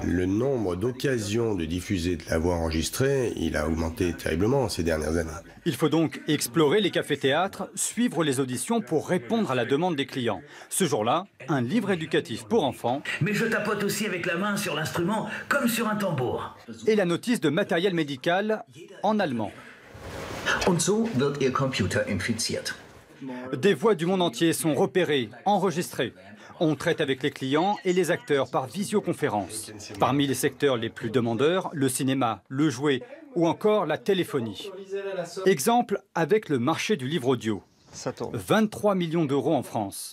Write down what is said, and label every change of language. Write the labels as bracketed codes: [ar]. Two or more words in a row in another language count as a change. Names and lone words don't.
[fr] Le nombre d'occasions de diffuser de la voix enregistrée, il a augmenté terriblement ces dernières années. Il faut donc explorer les cafés-théâtres, suivre les auditions pour répondre à la demande des clients. Ce jour-là, un livre éducatif pour enfants. Mais je tapote aussi avec la main sur l'instrument, comme sur un tambour. Et la notice de matériel médical en allemand. [de] Und so wird Ihr Computer infiziert. [fr] Des voix du monde entier sont repérées, enregistrées. On traite avec les clients et les acteurs par visioconférence. Parmi les secteurs les plus demandeurs, le cinéma, le jouet ou encore la téléphonie. Exemple avec le marché du livre audio. 23 millions d'euros en France.